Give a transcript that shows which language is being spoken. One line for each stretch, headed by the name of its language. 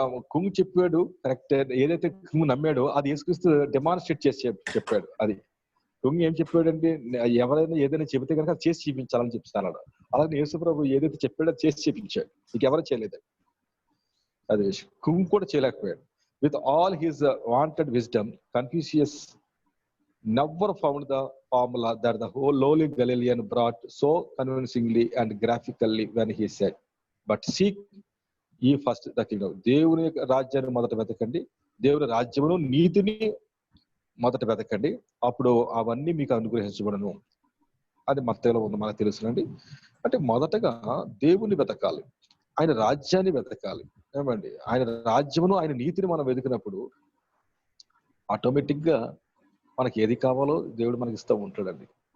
Telugu: Kung చెప్పాడు correct. ఏదైతే kung నమ్మాడో అది యేసుక్రీస్తు డెమాన్స్ట్రేట్ చేసి చెప్పాడు. అది కుంగ్ ఏం చెప్పాడంటే, ఎవరైనా ఏదైనా చెబితే కనుక అది చేసి చూపించాలని చెప్తున్నాడు. అలాగే యేసు ప్రభు ఏదైతే చెప్పాడో అది చేసి చూపించాడు. ఇంకెవరూ చేయలేదు. అది విషయం. కుంగ్ కూడా చేయలేకపోయాడు.
English: With all his wanted wisdom, Confucius never found the formula that the whole lowly Galilean brought so convincingly and graphically when he said, "But seek ye first the kingdom."
Telugu: దేవుని రాజ్యాన్ని మొదట వెతకండి, దేవుని రాజ్యమును నీతిని మొదట వెతకండి, అప్పుడు అవన్నీ మీకు అనుగ్రహించబడను. అది మత్తయిలో ఉంది, మనకు తెలుసునండి. అంటే మొదటగా దేవుని వెతకాలి. ఆయన రాజ్యాన్ని వెతకాలి. ఏమండి, ఆయన రాజ్యమును ఆయన నీతిని మనం వెతికినప్పుడు ఆటోమేటిక్ గా మనకి ఏది కావాలో దేవుడు మనకి ఇస్తూ ఉంటాడండి.